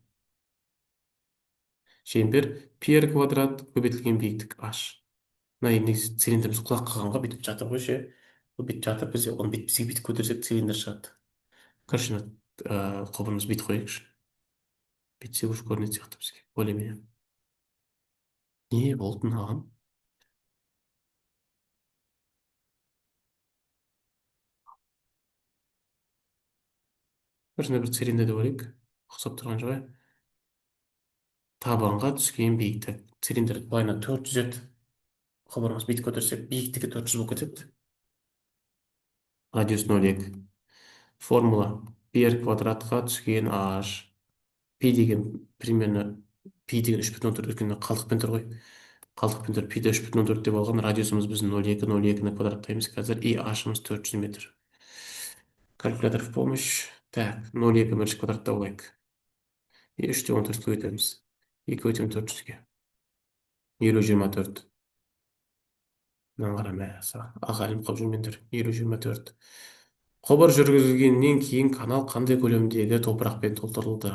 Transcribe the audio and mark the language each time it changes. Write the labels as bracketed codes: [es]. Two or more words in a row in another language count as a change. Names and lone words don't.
[kk] Шеңбер пи квадрат көбейтілген биіктік h. Мына енді цилиндріміз құлақ қағанға бүйтіп жатыр ғой ше. Бүйтіп жатыр, біз оны бізге бүйтіп көтерсек цилиндр шығады. Короче, құбырымыз бүйтіп қояйықшы. Бүйтсе уже көрінетін сияқты бізге. Более-менее. Не болды мынаған? Осындай бір цилиндр деп ойлайық. Ұқсап тұрған жоқ, иә? Табанға түскен биіктік. Цилиндр былайына 400 еді. Құбырымыз бүйтіп көтерсек, биіктігі 400 болып кетеді. Радиус 0,2. Формула пи квадратқа түскен h. Пи деген примерно пи деген 3,4 өйткені қалдықпен тұр ғой. Қалдықпен тұр. Пиді 3,4 деп алған. Радиусымыз біздің 0,2, 0,2-ні квадраттаймыз қазір. И h-ымыз 400 метр. [ru] Калькулятор в помощь. [kk] Так, 0,2 бірінші квадратта болайық. И 3-те 14-ке өтеміз. 2 өтем 400-ге. 50-24. Мынаны қара мәса. Ағайым қылып жүрмендер. 50-24. Құбыр жүргізілгеннен кейін канал қандай көлемдегі топырақпен толтырылды?